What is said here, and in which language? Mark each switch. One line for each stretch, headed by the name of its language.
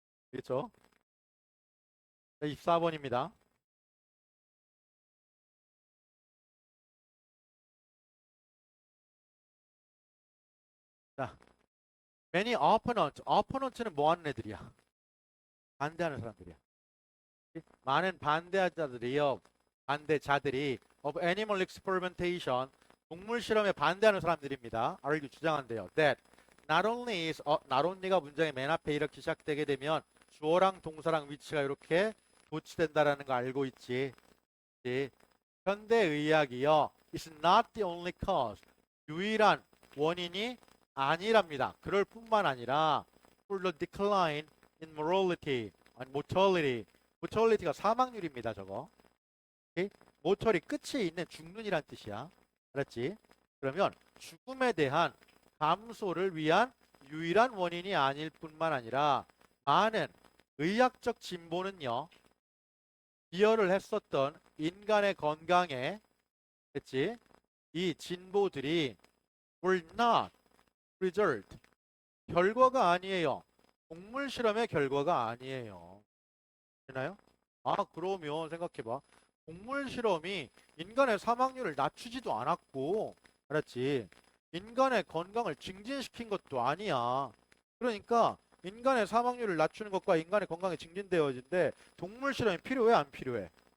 Korean: 그렇죠? 24번입니다.
English: 자, many opponents.
Korean: opponents는 뭐 하는 애들이야? 반대하는 사람들이야. 많은 반대자들이요. 반대자들이
English: of animal experimentation.
Korean: 동물 실험에 반대하는 사람들입니다. argue 주장한대요.
English: That not only is not only
Korean: 가 문장의 맨 앞에 이렇게 시작되게 되면 주어랑 동사랑 위치가 이렇게 도치된다라는 거 알고 있지. 현대의학이요.
English: is not the only cause.
Korean: 유일한 원인이 아니랍니다. 그럴 뿐만 아니라
English: for the decline in mortality and mortality.
Korean: mortality가 사망률입니다. 저거. 모털이 끝이 있는 죽는이란 뜻이야. 알았지? 그러면 죽음에 대한 감소를 위한 유일한 원인이 아닐 뿐만 아니라 많은 의학적 진보는요. 기여를 했었던 인간의 건강에 했지? 이 진보들이
English: were not result.
Korean: 결과가 아니에요. 동물 실험의 결과가 아니에요. 되나요? 아, 그러면 생각해봐. 동물 실험이 인간의 사망률을 낮추지도 않았고, 알았지? 인간의 건강을 증진시킨 것도 아니야. 그러니까 인간의 사망률을 낮추는 것과 인간의 건강이 증진되어진데 동물 실험이 필요해, 안 필요해?